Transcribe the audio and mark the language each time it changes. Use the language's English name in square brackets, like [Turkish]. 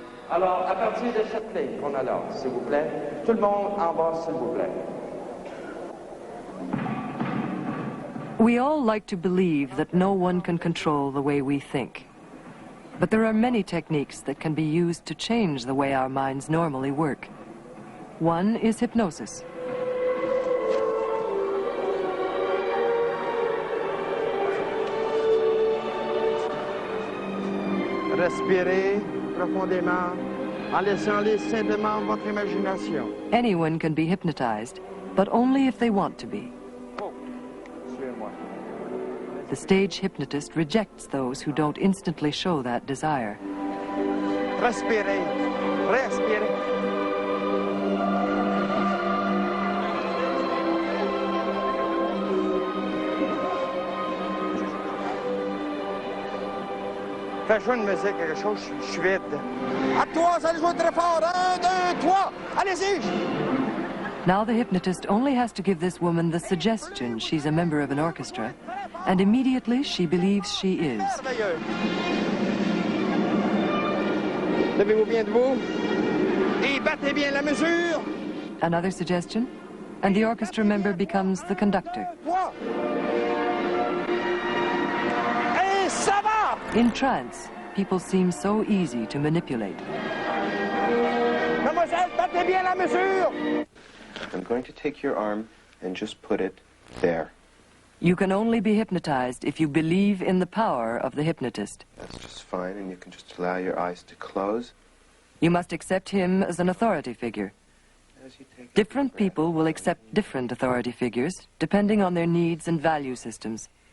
[French] Alors, à partir de cette ligne qu'on a là, s'il vous plaît, tout le monde en bas, s'il vous plaît. [English] We all like to believe that no one can control the way we think. But there are many techniques that can be used to change the way our minds normally work. One is hypnosis. [French] Respirez profondément en laissant aller simplement votre imagination. [English] Anyone can be hypnotized, but only if they want to be. The stage hypnotist rejects those who don't instantly show that desire. [French] Respirez, respirez. Fais jouer une musique, quelque chose, je suis vide. À toi, ça allez jouer très fort. 1, 2, 3, allez-y. [English] Now the hypnotist only has to give this woman the suggestion she's a member of an orchestra, and immediately she believes she is. [French] Levez-vous bien debout et battez bien la mesure. [English] Another suggestion, and the orchestra member becomes the conductor. [French] Et ça va! [English] In trance, people seem so easy to manipulate. [French] Mademoiselle, battez bien la mesure. [English] I'm going to take your arm and just put it there. You can only be hypnotized if you believe in the power of the hypnotist. That's just fine, and you can just allow your eyes to close. You must accept him as an authority figure. As you take Different people will accept different authority figures, depending on their needs and value systems.